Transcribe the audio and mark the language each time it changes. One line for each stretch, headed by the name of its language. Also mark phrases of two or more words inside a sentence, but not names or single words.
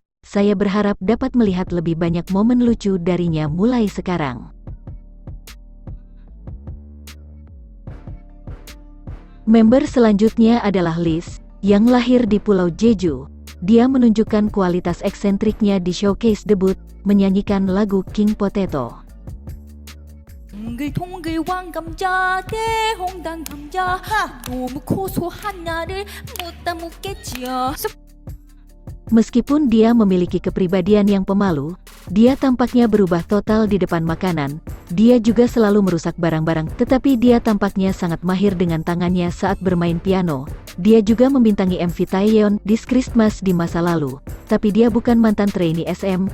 Indonesian: Saya berharap dapat melihat lebih banyak momen lucu darinya mulai sekarang. Member selanjutnya adalah Liz, yang lahir di Pulau Jeju. Dia menunjukkan kualitas eksentriknya di showcase debut, menyanyikan lagu King Potato.
Korean: 동글동글 왕감자 대홍단 감자 너무 고소한 나를 못 담았겠지요.
Indonesian: Meskipun dia memiliki kepribadian yang pemalu, dia tampaknya berubah total di depan makanan. Dia juga selalu merusak barang-barang, tetapi dia tampaknya sangat mahir dengan tangannya saat bermain piano. Dia juga membintangi MV Taeyeon di Christmas di masa lalu, tapi dia bukan mantan trainee SM.